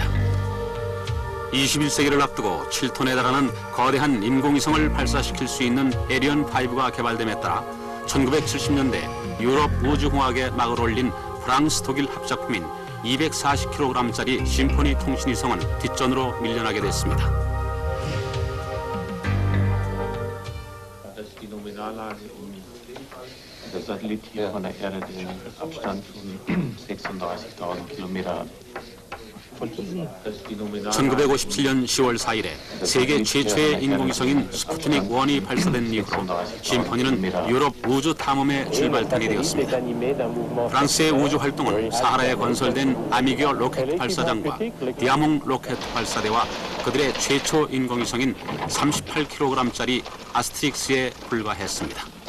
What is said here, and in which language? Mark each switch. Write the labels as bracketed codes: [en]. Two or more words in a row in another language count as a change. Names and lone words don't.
[ko] 21세기를 앞두고 7톤에 달하는 거대한 인공위성을 발사시킬 수 있는 에리언 5가 개발됨에 따라 1970년대 유럽 우주공학에 막을 올린 프랑스 독일 합작품인 240kg짜리 심포니 통신위성은 뒷전으로 밀려나게 됐습니다. [de] Der Satellit hier von der Erde den Abstand von 36.000 Kilometer. [ko] 1957년 10월 4일에 세계 최초의 인공위성인 스푸트닉 1이 발사된 이후로 심포니는 유럽 우주 탐험의 출발탄이 되었습니다. 프랑스의 우주 활동은 사하라에 건설된 아미규어 로켓 발사장과 디아몽 로켓 발사대와 그들의 최초 인공위성인 38kg짜리 아스트릭스에 불과했습니다.